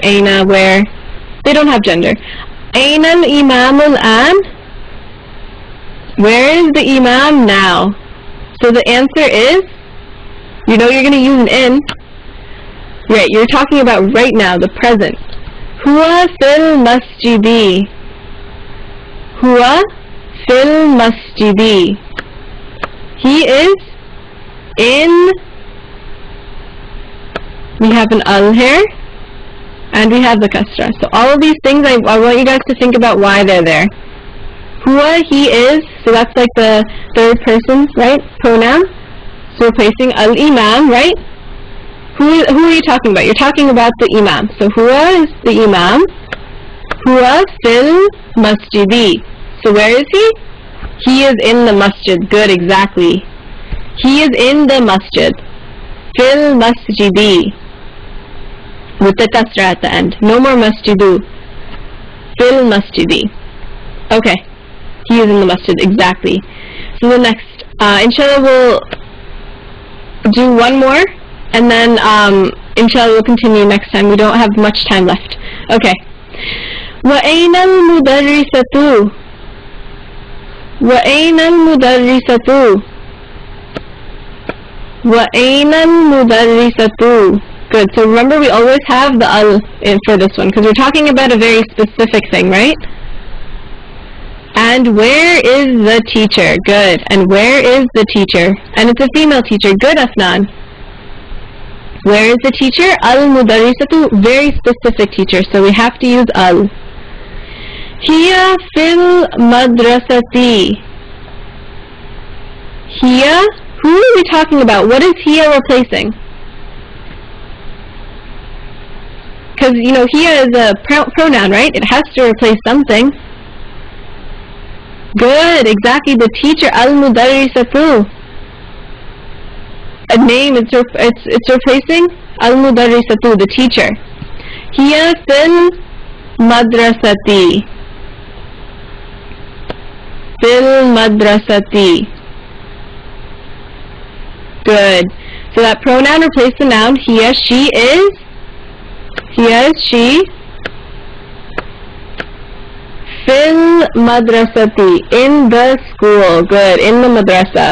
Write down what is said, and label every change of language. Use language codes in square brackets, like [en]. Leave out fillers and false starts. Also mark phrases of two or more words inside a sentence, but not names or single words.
[en] Aina, where. They don't have gender. [ar] أين الإمام الآن. [en] Where is the imam now? So the answer is, you know you're going to use an in. Right, you're talking about right now, the present. [ar] هو في المسجد هو في المسجد. [en] He is in. We have an al here, and we have the kasra. So all of these things, I want you guys to think about why they're there. Huwa, he is, so that's like the third person, right, pronoun. So replacing al-imam, right? Who are you talking about? You're talking about the imam. So huwa is the imam. [ar] هو في المسجد. [en] So where is he? He is in the masjid. Good, exactly. He is in the masjid. [ar] في المسجد. [en] With the kasra at the end. No more masjidu. [ar] في المسجد. [en] Okay. He is in the masjid, exactly. So the next, inshallah, we'll do one more, and then inshallah we'll continue next time. We don't have much time left. Okay. [ar] وَأَيْنَ الْمُدَرِّسَةُ وَأَيْنَ الْمُدَرِّسَةُ وَأَيْنَ الْمُدَرِّسَةُ. [en] Good. So remember, we always have the al in for this one, because we're talking about a very specific thing, right? And where is the teacher? Good. And where is the teacher? And it's a female teacher. Good, Afnan. Where is the teacher? Al-mudarrisatu, very specific teacher. So we have to use al. [ar] هي في المدرسة. [en] Hiya? Who are we talking about? What is hiya replacing? Because, you know, hiya is a pronoun, right? It has to replace something. Good, exactly, the teacher, al-mudarrisatu. A name, it's replacing al-mudarrisatu, the teacher. [ar] هي في المدرسة. في المدرسة. [en] Good. So that pronoun replaced the noun. Hiya, she is. Hiya is she. [ar] في المدرسة, [en] in the school. Good, in the madrasa.